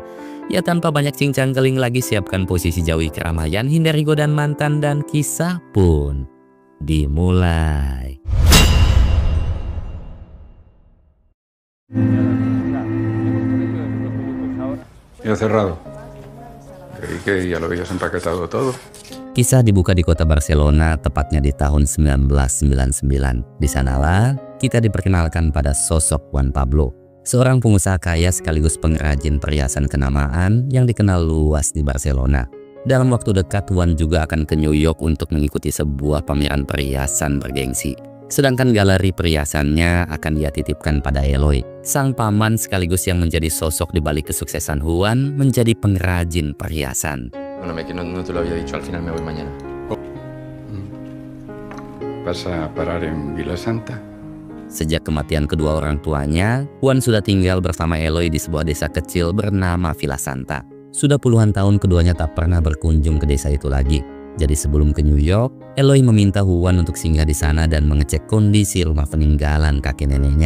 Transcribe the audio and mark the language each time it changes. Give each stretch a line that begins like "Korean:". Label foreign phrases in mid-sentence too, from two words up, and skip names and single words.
Indonesian: Ya, tanpa banyak cincang keling lagi, siapkan posisi jauhi keramaian, hindari godaan mantan, dan kisah pun dimulai.
Spanish: Ya cerrado. Creí que ya lo habías empaquetado todo.
Indonesian: Kisah dibuka di kota Barcelona, tepatnya di tahun 1999. Di sanalah kita diperkenalkan pada sosok Juan Pablo, seorang pengusaha kaya sekaligus pengrajin perhiasan kenamaan yang dikenal luas di Barcelona. Dalam waktu dekat, Juan juga akan ke New York untuk mengikuti sebuah pameran perhiasan bergengsi. Sedangkan galeri perhiasannya akan dia titipkan pada Eloy, sang paman sekaligus yang menjadi sosok di balik kesuksesan Juan menjadi pengrajin perhiasan.
Spanish: Perdóname, que no te lo había dicho, al final me voy mañana. ¿Vas a parar en Vila Santa?
Indonesian: Sejak kematian kedua orang tuanya, Juan sudah tinggal bersama Eloy di sebuah desa kecil bernama Vila Santa. Sudah puluhan tahun keduanya tak pernah berkunjung ke desa itu lagi. Jadi sebelum ke New York, Eloy meminta Juan untuk singgah di sana dan mengecek kondisi rumah peninggalan kakek neneknya.